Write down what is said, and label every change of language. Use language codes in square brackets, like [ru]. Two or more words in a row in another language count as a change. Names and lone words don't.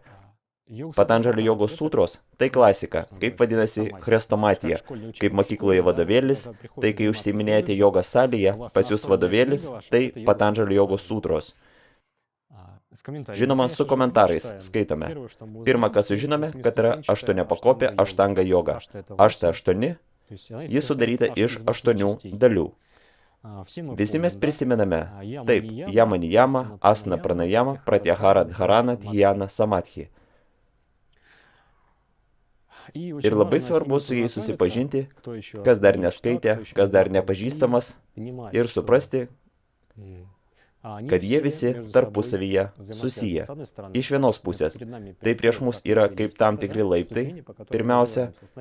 [lt] Patanžalio jogos sutros – tai klasika, kaip vadinasi chrestomatija, kaip mokykloje vadovėlis, tai kai užsiiminėjate jogos salėje, pas jūs vadovėlis, tai Patanžalio jogos sutros. Žinoma, su komentarais skaitome. Pirma, ką sužinome, kad yra aštuoniapakopė aštanga joga. Ašta 8, ji sudaryta iš 8 dalių. Visi mes prisimename, taip, [sa] jama niyama, asana pranayama, pratyahara dharana, dhyana samadhi. [lt] Ir labai svarbu su jais susipažinti, kas dar neskaitė, kas dar nepažįstamas, ir suprasti, kad jie visi tarpusavyje susiję. Iš vienos pusės, tai prieš mus yra kaip tam tikri laiptai, pirmiausia.